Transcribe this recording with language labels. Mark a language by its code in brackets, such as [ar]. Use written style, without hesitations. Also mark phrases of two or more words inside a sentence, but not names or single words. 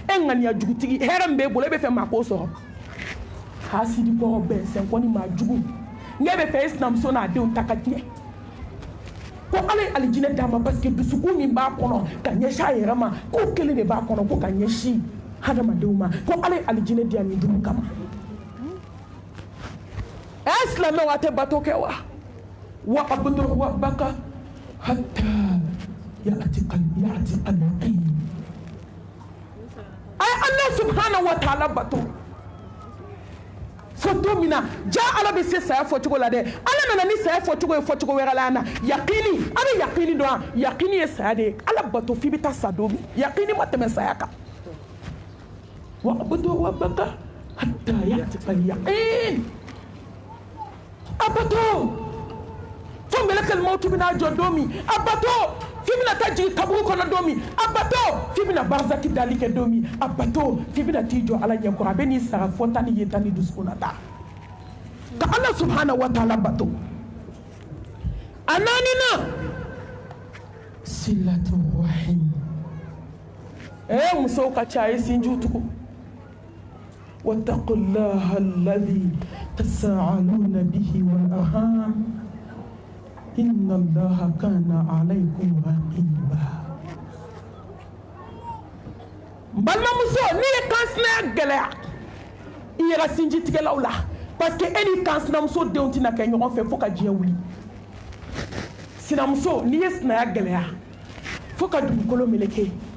[bm] e ŋaniya jugutigi hɛrɛ min b'e bolo e bɛ fɛ maa k'o sɔrɔ hasidi kɔrɔ bɛn sɛnkɔni maa jugu ne bɛ fɛ e sinamuso n'a denw ta ka tiɲɛ ko ala ye alijinɛ d'a ma [fr] parce que [bm] dusukun min b'a kɔnɔ ka ɲɛsin a yɛrɛ ma ko kelen de b'a kɔnɔ ko ka ɲɛsin hadamadenw ma ko ala ye alijinɛ di yan nin dun kama ɛ silamɛw a tɛ bato kɛ wa [ar] واعبد ربك حتى يأتيك اليقين [bm] a ye ala [ar] سبحانه وتعالى [bm] bato fo don min na ja ala bɛ se saya fɔcogo la dɛ ala nana ni saya fɔcogo ye fɔcogo wɛrɛ la yan na yakini a bɛ yakini dɔn wa yakini ye saya de ye ala bato f'i bɛ taa sa don min yakini ma tɛmɛ saya kan [ar] واعبد ربك حتى يأتيك اليقين [bm] a bato fo mɛlɛkɛl mawtu bɛna jɔ don min a bato f'i bɛna taa jigin kaburu kɔnɔ don min a bato f'i bɛna barzaki dali kɛ don min a bato f'i bɛna t'i jɔ ala ɲɛkɔrɔ a bɛ n'i sara fɔta ni yeta ni dusukun na ta ka ala [ar] سبحانه وتعالى [bm] bato a naaninan [ar] صلة الرحم [bm] musow ka ca a ye sinjiw tugu [ar] واتقوا الله الذي تساءلون به والأرحام إن الله كان عليكم رقيبا [bm] balimamuso n'i ye kansinaya gɛlɛya i yɛrɛ sinjitigɛlaw la [fr] parce que [bm] e ni kansinamuso denw tɛna kɛ ɲɔgɔn fɛ fo ka diɲɛ wuli sinamuso n'i ye sinaya gɛlɛya fo ka dugukolo meleke